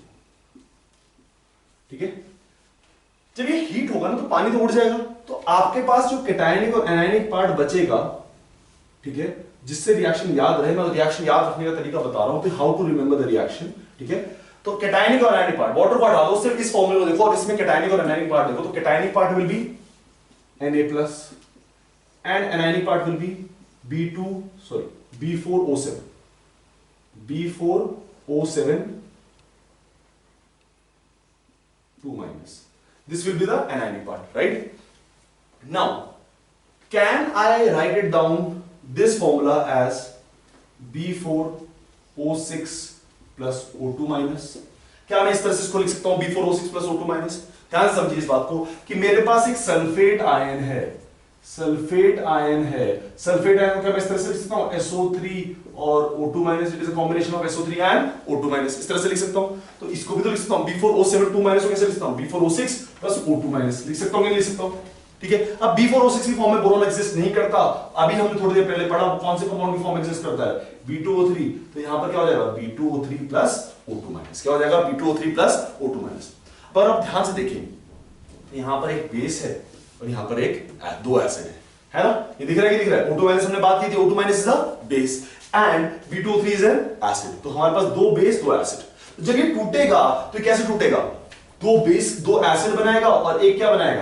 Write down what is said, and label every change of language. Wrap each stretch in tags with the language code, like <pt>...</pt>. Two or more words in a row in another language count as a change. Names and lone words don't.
<hi>ठीक है, जब ये हीट होगा ना तो पानी तो उड़ जाएगा, तो आपके पास जो कैटायनिक और</hi> <en>anionic part</en> <hi>बचेगा, ठीक है, जिससे रिएक्शन याद रहे। मैं रिएक्शन याद रखने का तरीका बता रहा हूं कि</hi> <en>how to remember the reaction.</en> <hi>ठीक है, तो कैटायनिक और</hi> <en>anionic part, water part</en> <hi>डालो, सिर्फ इस फॉर्मूले को देखो और इसमें कैटायनिक और</hi> <en>anionic part</en> <hi>देखो।</hi> <en>तो cationic part will be Na+ and anionic part will be B4O7 2--. This will be the anionic part, right? Now, can I write it down this formula as B4O6 plus O2-?</en> <hi>क्या मैं इस तरह से इसको लिख सकता हूं B4O6 plus O2-? ध्यान से समझिए इस बात को कि मेरे पास एक</hi> <en>sulphate ion</en> <hi>है,</hi> <en>sulphate ion</en> <hi>है।</hi> <en>sulphate ion</en> <hi>को क्या मैं इस तरह से लिख सकता हूं?</hi> <en>SO3 और O2-, it is a combination of SO3 and O2--,</en> <hi>इस तरह से लिख सकता हूं। तो इसको भी तो लिख सकता हूं B4O7 2- को कैसे लिख सकता हूं? B4O6 plus O2-, लिख सकता हूं कि नहीं लिख सकता हूं? ठीक है, अब B4O6 की फॉर्म में बोरॉन एग्जिस्ट नहीं करता। अभी हमने थोड़ी देर पहले पढ़ा कौन से कंपाउंड की फॉर्म एग्जिस्ट करता है? B2O3। तो यहां पर क्या हो जाएगा? B2O3 plus O2-, क्या हो जाएगा? B2O3 plus O2-. पर अब ध्यान से देखिए, यहां पर एक बेस है और यहां पर एक दो एसिड है ना? ये दिख रहा है कि दिख रहा है?</hi> <en>O2-</en> <hi>हमने बात की थी,</hi> <en>O2- is a base and B2O3 is an acid.</en> <hi>तो हमारे पास दो बेस दो एसिड। तो जब ये टूटेगा तो कैसे टूटेगा? दो बेस दो एसिड बनाएगा और एक क्या बनाएगा?</hi>